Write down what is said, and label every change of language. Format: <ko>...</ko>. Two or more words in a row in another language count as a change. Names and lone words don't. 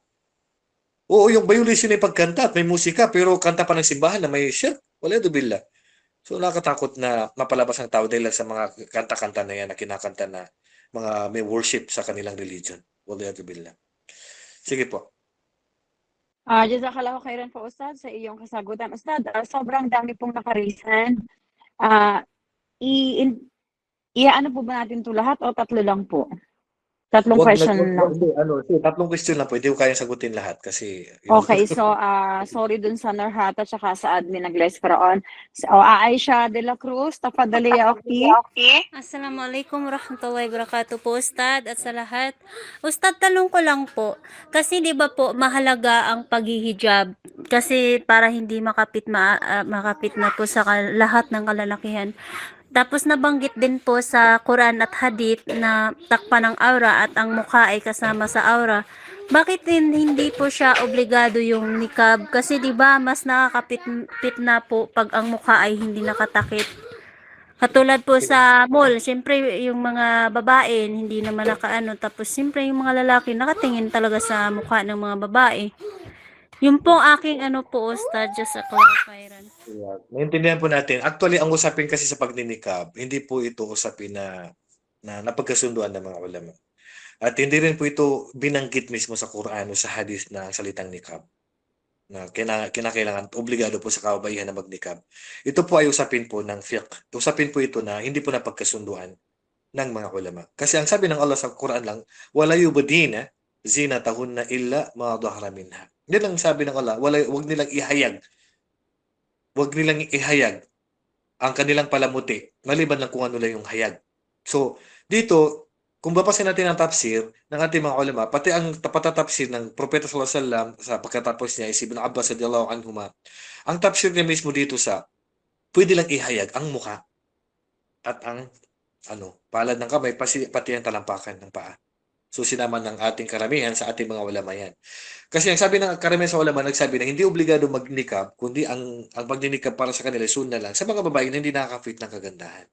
<tl>Oo, yung violation ay pagkanta at may musika, pero kanta pa ng simbahan na may shirk.</tl> <ar>ولا بالله.</ar> <tl>So nakakatakot na mapalabas ang tao dahil sa mga kanta-kanta na yan na kinakanta na mga may worship sa kanilang religion.</tl> <ar>ولا بالله.</ar> <tl>Sige po.</tl> <ar>جزاك الله خيرا</ar> <tl>po Ustad sa iyong kasagutan. Ustad, sobrang dami pong nakarisan. Ah, i-ano po ba natin 'to lahat o tatlo lang po? Tatlong Wag question lang. hindi, tatlong question lang po, hindi ko kayang sagutin lahat kasi yung Okay, so sorry dun sa Norhata tsaka sa admin ng Lescraon. So,</tl> <ar>Aisha de la Cruz, تفضلي يا أختي. السلام عليكم ورحمة الله وبركاته</ar> <tl>po, Ustad, at sa lahat. Ustad, tanong ko lang po, kasi di ba po mahalaga ang paghihijab kasi para hindi makapit na po sa lahat ng kalalakihan. Tapos nabanggit din po sa Quran at Hadith na takpan ng aura at ang mukha ay kasama sa aura. Bakit hindi po siya obligado yung niqab? Kasi 'di ba mas nakakapit na po pag ang mukha ay hindi nakatakip. Katulad po sa mall, siyempre yung mga babae hindi naman nakaano, tapos siyempre yung mga lalaki nakatingin talaga sa mukha ng mga babae. Yung pong aking ano po,</tl> <en>Ustad, just a clarifier.</en> <tl>Yeah, naiintindihan po natin. Actually, ang usapin kasi sa pagninikab, hindi po ito usapin na napagkasunduan ng mga ulama. At hindi rin po ito binanggit mismo sa Quran o sa hadith na salitang nikab na kinakailangan, obligado po sa kababaihan na magnikab. Ito po ay usapin po ng fiqh. Usapin po ito na hindi po napagkasunduan ng mga ulama. Kasi ang sabi ng Allah sa Quran lang,</tl> <ar>ولا يبدين زينتهن إلا ما ظهر منها.</ar> <tl>Yan ang sabi ng Allah, wag nilang ihayag ang kanilang palamuti, maliban lang kung ano lang yung hayag. So, dito, kung babasahin natin ang tafsir ng ating mga ulama, pati ang patatafsir ng Propeta</tl> <ar>صلى الله عليه وسلم</ar> <tl>sa pagkatapos niya is Ibn Abbas</tl> <ar>رضي الله عنهما.</ar> <tl>Ang tafsir niya mismo dito sa pwede lang ihayag ang mukha at ang palad ng kamay pati ang talampakan ng paa. So sinama ng ating karamihan sa ating mga ulama yan. Kasi ang sabi ng karamihan sa ulama, nagsabi na hindi obligado magnikab, kundi ang pagninikab para sa kanila sunna lang sa mga babae na hindi nakaka-fit ng kagandahan.</tl>